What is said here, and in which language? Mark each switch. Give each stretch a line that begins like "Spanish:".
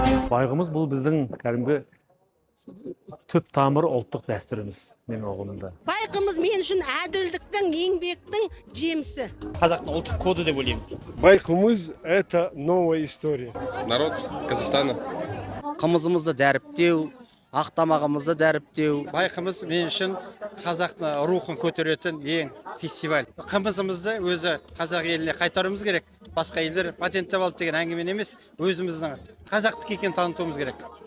Kazakh: Байғымыз бұл біздің кәдімгі түп тамыр ұлттық дәстүріміз, менің ұғымымда. Байқымыз мен үшін әділдіктің, еңбектің жемісі. Қазақтың ұлттық коды деп ойлаймын.
Russian: Байқымыз – это новая история. Народ Казахстана.
Kazakh: Қымызымызды дәріптеу, ақтамағымызды дәріптеу. Байқымыз мен үшін қазақтың рухын көтеретін ең фестиваль. Қымызымызды өзі қазақ еліне қайтаруымыз керек. Басқа елдер патенттеп алды деген әңгіме емес, өзіміздің қазақтық екенін танытуымыз керек.